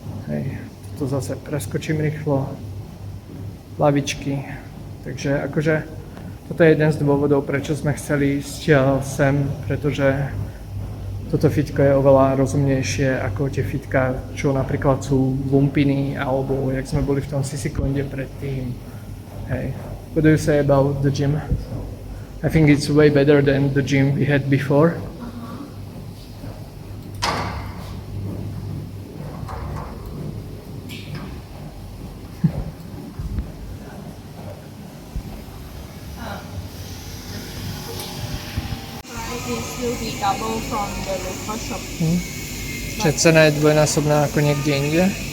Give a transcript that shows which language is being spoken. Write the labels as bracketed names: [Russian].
[Slovak] Hej, tu zase preskočím rýchlo. Lavičky, takže akože toto je jeden z dôvodov, prečo sme chceli ísť sem, pretože toto fitko je oveľa rozumnejšie ako tie fitka, čo napríklad sú lumpiny, alebo jak sme boli v tom Sisikonde predtým. [English] Hey, what do you say about the gym? I think it's way better than the gym we had before. This will be double from the local shop. [Slovak] Čiže cena je dvojnásobná ako niekde inde.